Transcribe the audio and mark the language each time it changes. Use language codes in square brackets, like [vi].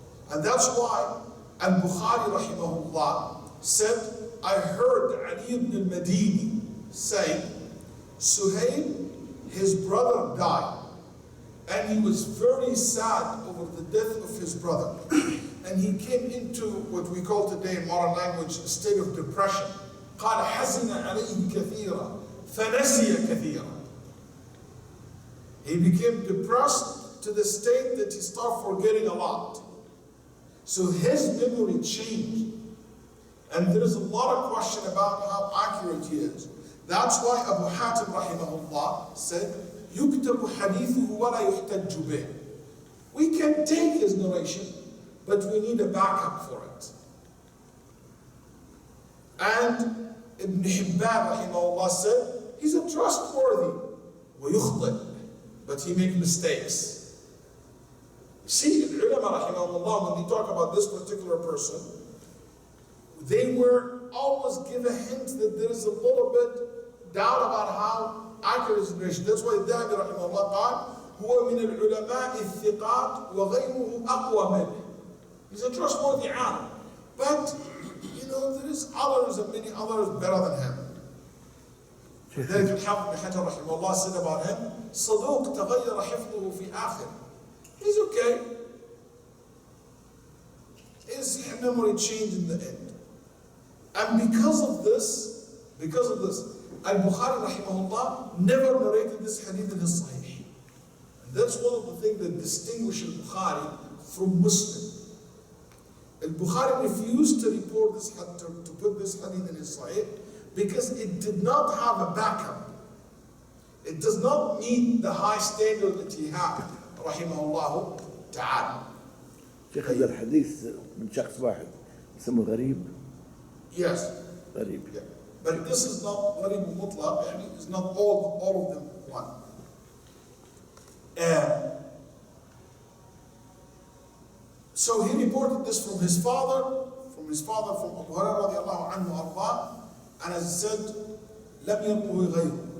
[en] And that's why Al-Bukhari rahimahullah said, I heard Ali ibn al-Madini say, Suhail, his brother died. And he was very sad over the death of his brother. And he came into what we call today in modern language a state of depression. [ar] قال حزن عليه كثيرا فنسي كثيرا. [en] He became depressed to the state that he started forgetting a lot. So his memory changed. And there is a lot of question about how accurate he is. That's why Abu Hatim rahimahullah said, [ar] يُكْتَبُ حَدِيثُهُ وَلَا يُحْتَجُّ بِهِ. [en] We can take his narration, but we need a backup for it. And Ibn Hibban rahimahullah said, he's a trustworthy, وَيُخْطِئ, but he makes mistakes. See, the ulama rahimahullah, when they talk about this particular person, they were always give a hint that there is a little bit doubt about how accurate is the narration. [ar] That's why الذهبي رحمه الله قال هو من العلماء الثقات وغيره أقوى منه. [en] He's a trustworthy alim, but you know there is others and many others better than him. [ar] لذلك الحافظ بن حجر رحمه الله [en] said about him [ar] صدوق تغير حفظه في آخر. [en] He's okay. His memory changed in the end. And because of this, Al-Bukhari rahimahullah never narrated this hadith in his Sahih. And that's one of the things that distinguish Al-Bukhari from Muslim. Al-Bukhari refused to report this, to put this hadith in his Sahih because it did not have a backup. It does not meet the high standard that he had, rahimahullah ta'ala. [ar] شيخ هذا الحديث من شخص واحد اسمه غريب. [en] Yes. [ar] غريب. [en] Yeah. But this is not غريب مطلق, it's not all of them one. So he reported this from his father, from from his father, from Abu Hurairah radiallahu anhu arba, and as said, [ar] لم يروه غيره.